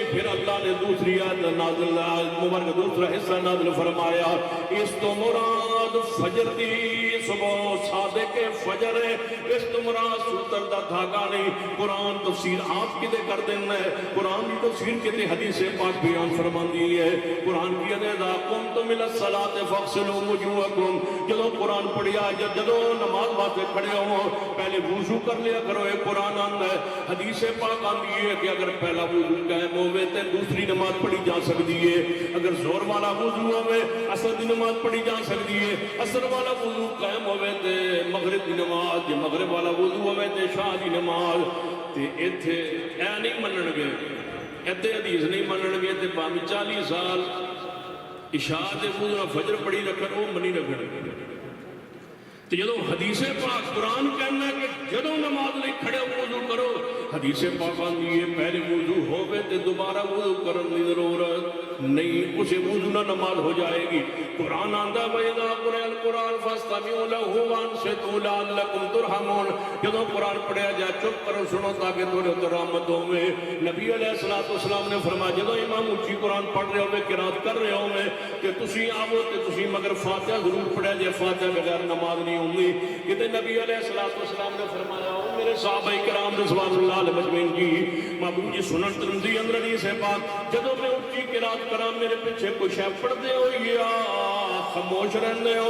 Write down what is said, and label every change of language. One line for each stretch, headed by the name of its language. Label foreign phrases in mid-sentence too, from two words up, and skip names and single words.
Punjabi: پھر اللہ نے دوسری آیت نازل مبارک دوسرا حصہ نازل فرمایا اس تو مراد فجر دی صبح صادق فجر ہے. اس تو مراد سوتر دا دھاگا نہیں. قرآن تفسیر آپ کدے کر دینا ہے. قرآن کی تفسیر کدے حدیث پاک بیان فرماندی ہے.
Arabic: قرآن کی اذا قمتم الى الصلاة فاغسلوا وجوهكم.
Punjabi: جدو قرآن پڑھیا جدو نماز واسطے کھڑے ہو پہلے وضو کر لیا کرو. یہ قرآن آندا ہے. حدیث پاک آندی ہے کہ اگر پہلا وضو قائم ہوئے تے دوسری نماز
Urdu: پڑھی جا سکتی ہے.
Punjabi: اگر زور والا وضو ہوئے اثر دی نماز
Urdu: پڑھی جا سکتی ہے.
Punjabi: اثر والا وضو قائم ہوئے تے مغرب دی نماز مغرب والا وضو ہوئے تے شاہ دی نماز. تے ایتھے اے نہیں منن گے ایتھے حدیث نہیں منن گے تے پاویں 40 سال عشاء دے وضو نال فجر پڑھی رکھن او منی رکھن گے. تو جدو حدیث پاک قرآن کہنا ہے کہ جدو نماز لے کھڑے وضو کرو. حدیث پاک آندی ہے پہلے وضو ہوئے تے دوبارہ وضو کرن دی ضرورت نہیں. اسے وضو نہ نماز
Urdu: ہو جائے گی.
Arabic: قرآن آندا وَإِذَا قُرِئَ الْقُرْآنُ فَاسْتَمِعُوا لَهُ وَأَنصِتُوا لَعَلَّكُمْ تُرْحَمُونَ.
Punjabi: جدو قرآن پڑھیا جائے چپ کرو سنو تاکہ تھوڑے تے رحمت ہوے. نبی
Arabic: علیہ الصلوۃ والسلام
Punjabi: نے فرمایا جدو امام اونچی قرآن پڑھ رہے ہوے قرات کر رہے ہوے کہ تسی آو تے تسی مگر فاتحہ ضرور پڑھیا جائے. فاتحہ بغیر نماز نہیں ہوندی. کہ نبی
Arabic: علیہ الصلوۃ والسلام
Punjabi: نے فرمایا او میرے صحابہ کرام
Arabic: رضوان اللہ علیہ مجمعین
Punjabi: جی محبوب جی سنن ترمذی اندر حدیث ہے پاک جدو میں اونچی قرات کراں میرے پیچھے کوئی شے پڑھدے ہو یا خاموش رہندے ہو.